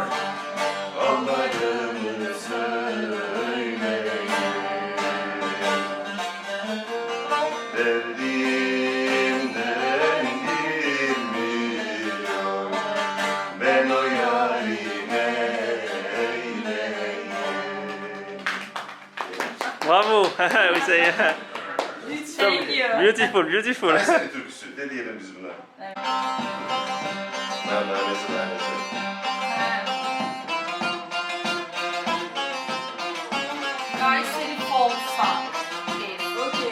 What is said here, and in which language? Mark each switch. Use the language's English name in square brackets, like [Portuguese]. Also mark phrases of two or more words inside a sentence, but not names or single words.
[Turkish] Hallarımı söyle. Derdimden bilmiyor. Ben o yarime eyleyim. [French] Bravo. Oui, ça y est. [English] Thank you. Beautiful, beautiful. [Turkish] Kayseri türküsü. Ne diyelim biz buna? Nanesi. [English] Kayseri folk song. Okay.